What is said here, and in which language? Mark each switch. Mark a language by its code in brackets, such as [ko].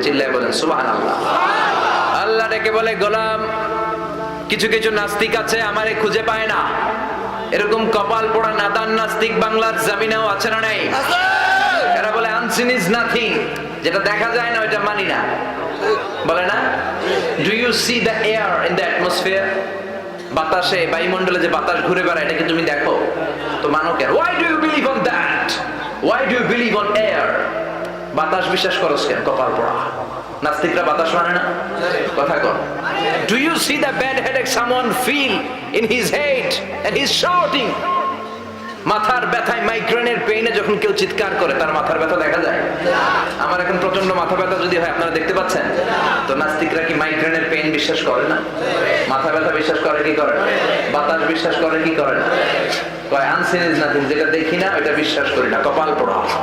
[bn] চিল্লায় বলেন সুবহানাল্লাহ। আল্লাহ ডেকে বলে, গোলাম কিছু কিছু নাস্তিক আছে আমারে খুঁজে পায় না, এরকম কপাল পোড়া নাদান নাস্তিক বাংলার জমিনেও আছে না নাই? এরা বলে [en] unseen is nothing, [bn] যেটা দেখা যায় না ওইটা মানি না, বলে না? [en] Do you see the air in the atmosphere? [bn] বাতাসে, বায়ুমণ্ডলে যে বাতাস ঘুরে বেড়ায় এটাকে তুমি দেখো তো মানো কেন? [en] Why do you believe on that? Why do you believe on air? [bn] বাতাস বিশ্বাস করছ কেন? কপাল পোড়া নাস্তিকরা বাতাস মানে না, কথা কর। [en] Do you see the bad headache someone feel in his head and he's shouting? [bn] মাথার ব্যথায়, মাইগ্রেনের পেইনে যখন কেউ চিৎকার করে তার মাথার ব্যথা দেখা যায়? আমার এখন প্রচন্ড মাথা ব্যথা যদি হয় আপনারা দেখতে পাচ্ছেন তো নাস্তিকরা কি মাইগ্রেনের পেইন বিশ্বাস করে না? মাথা ব্যথা বিশ্বাস করে কি করে না? বাতাস বিশ্বাস করে কি করে না? কয় [en] unseen is nothing, [bn] যেটা দেখি না ওটা বিশ্বাস করি না, কপাল পোড়া।